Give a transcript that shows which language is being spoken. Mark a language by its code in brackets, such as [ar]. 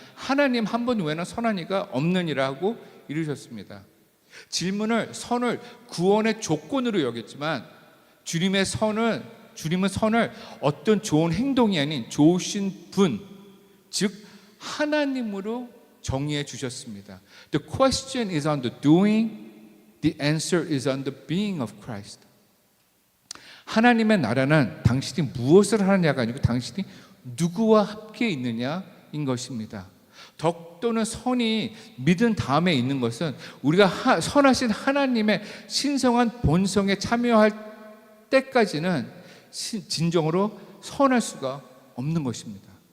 [ko] 하나님 한 분 외에는 선한 이가 없느니라고 이르셨습니다. 질문을, 선을 구원의 조건으로 여겼지만 주님은 선을 어떤 좋은 행동이 아닌 좋으신 분, 즉 하나님으로 정의해 주셨습니다. [en] The question is on the doing, the answer is on the being of Christ. [ko] 하나님의 나라는 당신이 무엇을 하느냐가 아니고 당신이 누구와 함께 있느냐인 것입니다. 덕도는 선이 믿은 다음에 있는 것은 우리가 선하신 하나님의 신성한 본성에 참여할 때까지는 진정으로 선할 수가 없는 것입니다.